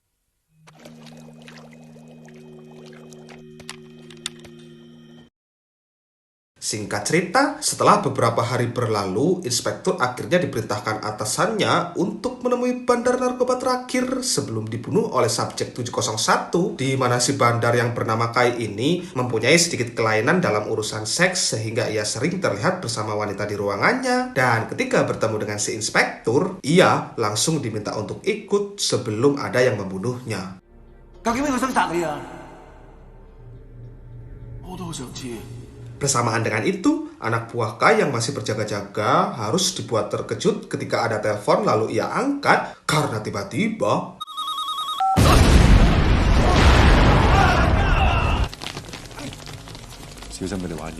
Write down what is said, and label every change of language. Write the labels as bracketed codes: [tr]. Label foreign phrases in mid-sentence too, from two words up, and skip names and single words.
[id] Singkat cerita, setelah beberapa hari berlalu, Inspektur akhirnya diperintahkan atasannya untuk menemui bandar narkoba terakhir sebelum dibunuh oleh subjek 701, di mana si bandar yang bernama Kai ini mempunyai sedikit kelainan dalam urusan seks sehingga ia sering terlihat bersama wanita di ruangannya. Dan ketika bertemu dengan si Inspektur, ia langsung diminta untuk ikut sebelum ada yang membunuhnya. [yue] 我都好想知。 [id] Bersamaan dengan itu, anak buah Kai yang masih berjaga-jaga harus dibuat terkejut ketika ada telepon lalu ia angkat karena tiba-tiba [yue] 小心佢哋玩嘢。